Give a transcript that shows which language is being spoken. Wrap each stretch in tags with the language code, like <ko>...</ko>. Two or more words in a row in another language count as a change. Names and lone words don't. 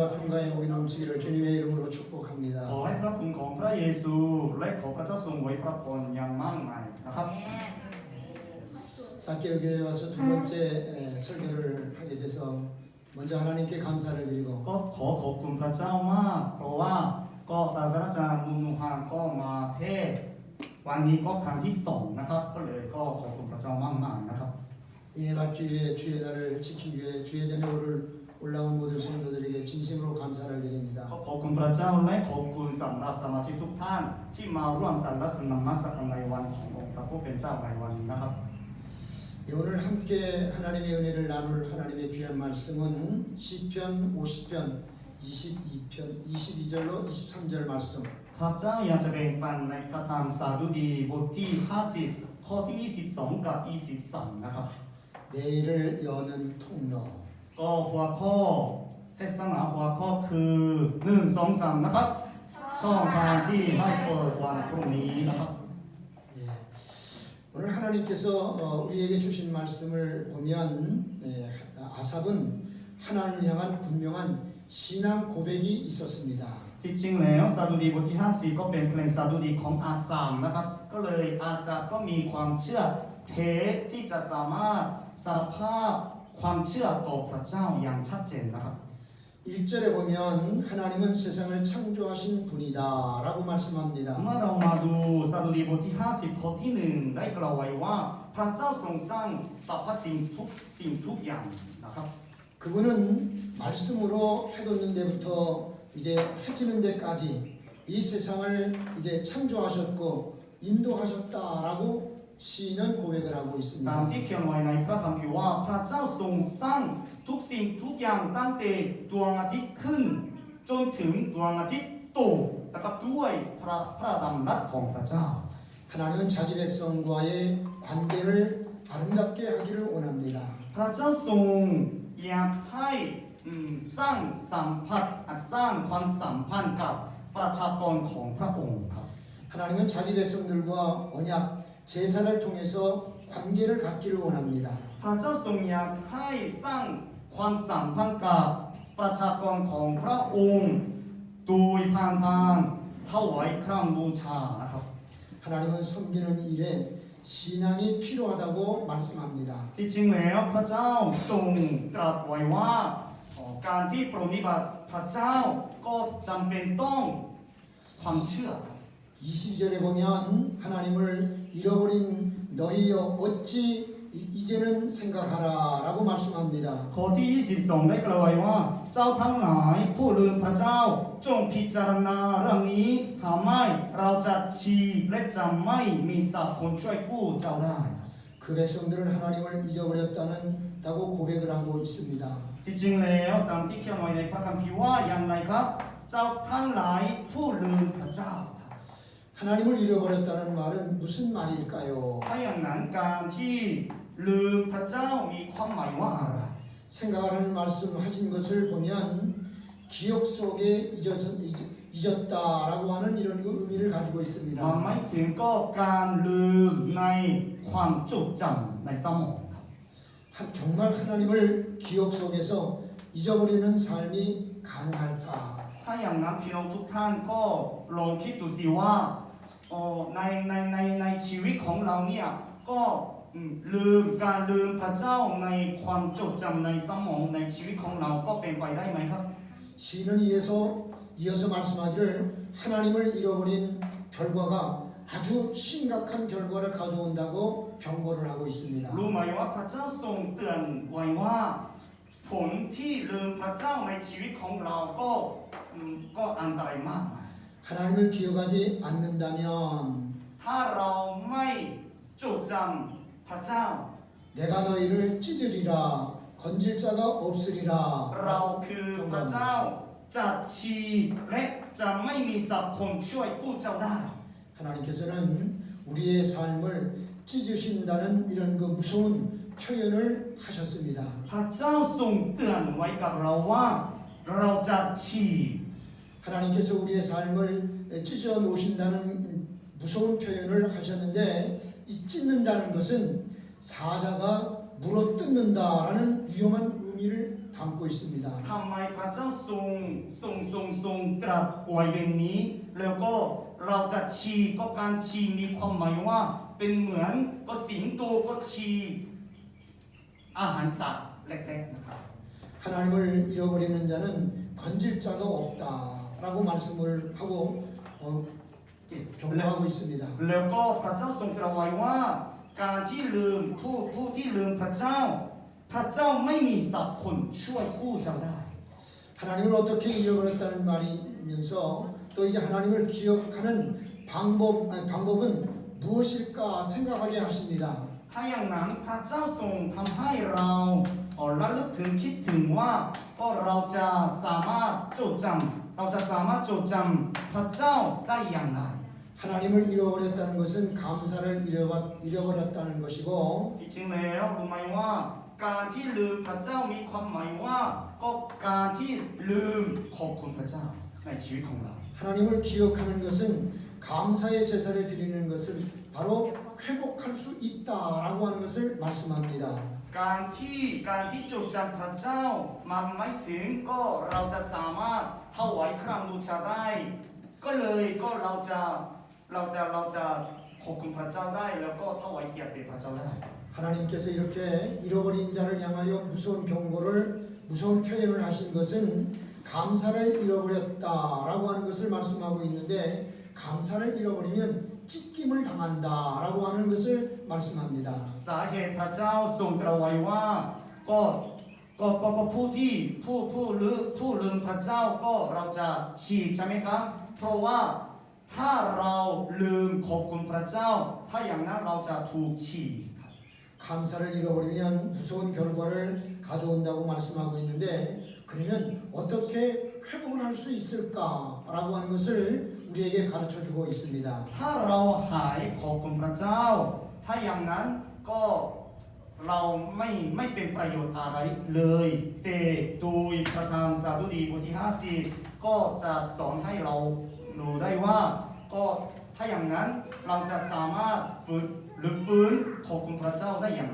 <ko>평강의 복이 넘치기를 주님의 이름으로 축복합니다.</ko> <th>ขอให้พระคุณของพระเยซูและขอพระเจ้าทรงไว้พระพรอย่างมากมายนะครับ</th> <ko>사케오 교회에 와서 두 번째 설교를 하게 돼서 먼저 하나님께 감사를 드리고</ko> <th>ก็ขอขอบคุณพระเจ้ามากเพราะว่าก็ศาสตราจารย์มุนูฮาก็มาเทศวันนี้ก็ครั้งที่2นะครับก็เลยก็ขอบคุณพระเจ้ามากๆนะครับ</th> <ko>인해받기 위해 주의 날을 지키기 위해 주의 전에 올라온 모든 성도들에게 진심으로 감사를 드립니다.</ko> <th>ก็ขอบคุณพระเจ้าและขอบคุณสำหรับสมาชิกทุกท่านที่มาร่วมสรรเสริญนมัสการในวันขององค์พระผู้เป็นเจ้าในวันนี้นะครับ</th> <ko>오늘 함께 하나님의 은혜를 나눌 하나님의 귀한 말씀은 시편 50편 22편 22절로 23절 말씀</ko> <th>ข้าพเจ้าอยากจะแบ่งปันในพระธรรมสาดุดีบทที่50ข้อที่22กับ23นะครับ</th> <ko>내일을 여는 통로</ko> <th>ก็หัวข้อเทศนาหัวข้อคือ1 2 3นะครับช่องทางที่ให้เปิดวันพรุ่งนี้นะครับ</th> <ko>예. 오늘 하나님께서 우리에게 주신 말씀을 보면 아삽은 하나님을 향한 분명한 신앙 고백이 있었습니다.</ko> <th>ที่จริงแล้วสาดุดีบทที่50ก็เป็นเพลงสาดุดีของอาสามนะครับก็เลยอาสาก็มีความเชื่อเทที่จะสามารถสารภาพความเชื่อต่อพระเจ้าอย่างชัดเจนนะครับ</th> <ko>1절에 보면 하나님은 세상을 창조하신 분이다 라고 말씀합니다.</ko> <th>เมื่อเรามาดูสดุดีบทที่50ข้อที่1ได้กล่าวไว้ว่าพระเจ้าทรงสร้างสรรพสิ่งทุกอย่างนะครับ</th> <ko>그분은 말씀으로 해돋는 데부터 이제 해지는 데까지 이 세상을 이제 창조하셨고 인도하셨다라고 시인은 고백을 하고</ko> <th>ตาม</th> <ko>있습니다.</ko> <th>ที่เขียนไว้ในพระคัมภีร์ว่าพระเจ้าทรงสร้างทุกสิ่งทุกอย่างตั้งแต่ดวงอาทิตย์ขึ้นจนถึงดวงอาทิตย์ตกนะครับด้วยพระดำรัสของพระเจ้า</th> <ko>하나님은 자기 백성과의 관계를 아름답게 하기를 원합니다.</ko> <th>พระเจ้าทรงอยากให้สร้างสัมพันธ์สร้างความสัมพันธ์กับประชากรของพระองค์ครับ</th> <ko>하나님은 자기 백성들과 언약 제사를 통해서 관계를 갖기를 원합니다.</ko> <th>พระเจ้าทรงอยากให้สร้างความสัมพันธ์กับประชากรของพระองค์โดยผ่านทางถวายเครื่องบูชานะครับ</th> <ko>하나님은 섬기는 일에 신앙이 필요하다고 말씀합니다.</ko> <th>ที่จริงแล้วพระเจ้าทรงตรัสไว้ว่าการที่ปฏิบัติพระเจ้าก็จำเป็นต้องความเชื่อ</th> <ko>22절에 보면 하나님을 잃어버린 너희여 어찌 이제는 생각하라라고 말씀합니다.</ko> <th>ข้อที่22ได้กล่าวไว้ว่าเจ้าทั้งหลายผู้ลืมพระเจ้าจงพิจารณาเรื่องนี้หาไม่เราจะชี้และจะไม่มีสักคนช่วยกู้เจ้าได้</th> <ko>그 백성들은 하나님을 잊어버렸다고 고백을 하고 있습니다.</ko> <th>ที่จริงแล้วตามที่เขียนไว้ในพระคัมภีร์ว่าอย่างไรครับ เจ้าทั้งหลายผู้ลืมพระเจ้า</th> <ko>하나님을 잃어버렸다는 말은 무슨 말일까요?</ko> <th>ถ้าอย่างนั้นการที่ลืมพระเจ้ามีความหมายว่าอะไร</th> <ko>생각하는 말씀하신 것을 보면 기억 속에 잊었다라고 하는 이런 의미를 가지고</ko> <th>มัน</th> <ko>있습니다.</ko> <th>หมายถึงก็การลืมในความจดจำในสมองครับ</th> <ko>정말 하나님을 기억 속에서 잊어버리는 삶이 가능할까?</ko> <th>ถ้าอย่างนั้นพี่น้องทุกท่านก็ลองคิดดูสิว่าในชีวิตของเราเนี่ยก็การลืมพระเจ้าในความจดจำในสมองในชีวิตของเราก็เป็นไปได้ไหมครับ</th> <ko>시인은 이어서 말씀하기를 하나님을 잃어버린 결과가 아주 심각한 결과를 가져온다고 경고를 하고 있습니다.</ko> <th>รู้ไหมว่าพระเจ้าทรงเตือนไว้ว่าผลที่ลืมพระเจ้าในชีวิตของเราก็อันตรายมาก</th> <ko>하나님을 기억하지 않는다면</ko> <th>ถ้าเราไม่จดจำพระเจ้า</th> <ko>내가 너희를 찢으리라 건질 자가 없으리라</ko> <th>เราคือพระเจ้าจะชี้และจะไม่มีสักคนช่วยกู้เจ้าได้</th> <ko>하나님께서는 우리의 삶을 찢으신다는 이런 그 무서운 표현을 하셨습니다.</ko> <th>พระเจ้าทรงเตือนไว้กับเราว่าเราจะชี้</th> <ko>하나님께서 우리의 삶을 찢어 놓으신다는 무서운 표현을 하셨는데 이 찢는다는 것은 사자가 물어뜯는다라는 위험한 의미를 담고 있습니다.</ko> <th>ทำไมพระเจ้าทรงตรัสไว้แบบนี้แล้วก็เราจะชีก็การชีมีความหมายว่าเป็นเหมือนก็สิงโตก็ชีอาหารสัตว์เล็กๆนะครับ</th> <ko>하나님을 잃어버리는 자는 건질 자가 없다라고 말씀을 하고 경고하고 있습니다.</ko> <th>แล้วก็พระเจ้าทรงตรัสไว้ว่าการที่ลืมผู้ที่ลืมพระเจ้าไม่มีสักคนช่วยกู้เจ้าได้</th> <ko>하나님을 어떻게 잃어버렸다는 말이면서 또 이제 하나님을 기억하는 방법은 무엇일까 생각하게 하십니다.</ko> <th>ถ้าอย่างนั้นพระเจ้าทรงทำให้เราระลึกถึงคิดถึงว่าก็เราจะสามารถจดจำพระเจ้าได้อย่างไร</th> <ko>하나님을 잃어버렸다는 것은 감사를 잃어버렸다는 것이고</ko> <th>ที่จริงแล้วรู้ไหมว่าการที่ลืมพระเจ้ามีความหมายว่าก็การที่ลืมขอบคุณพระเจ้าในชีวิตของเรา</th> <ko>하나님을 기억하는 것은 감사의 제사를 드리는 것을 바로 회복할 수 있다라고 하는 것을 말씀합니다.</ko> <th>การที่จดจำพระเจ้ามันไม่ถึงก็เราจะสามารถถวายเครื่องบูชาได้ก็เราจะขอบคุณพระเจ้าได้แล้วก็ถวายเกียรติแด่พระเจ้าได้</th> <ko>하나님께서 이렇게 잃어버린 자를 향하여 무서운 표현을 하신 것은 감사를 잃어버렸다라고 하는 것을 말씀하고 있는데 감사를 잃어버리면 찢김을 당한다라고 하는 것을 말씀합니다.</ko> <th>สาเหตุพระเจ้าทรงตรัสไว้ว่าก็ผู้ลืมพระเจ้าก็เราจะฉีกใช่ไหมครับเพราะว่าถ้าเราลืมขอบคุณพระเจ้าถ้าอย่างนั้นเราจะถูกฉีก</th> <ko>감사를 잃어버리면 무서운 결과를 가져온다고 말씀하고 있는데 그러면 어떻게 회복을 할 수 있을까라고 하는 것을 우리에게 가르쳐 주고 있습니다.</ko> <th>ถ้าเราหายขอบคุณพระเจ้าถ้าอย่างนั้นก็เราไม่เป็นประโยชน์อะไรเลยแต่โดยพระธรรมสดุดีบทที่50ก็จะสอนให้เรารู้ได้ว่าก็ถ้าอย่างนั้นเราจะสามารถฟื้นขอบคุณพระเจ้าได้อย่างไร</th>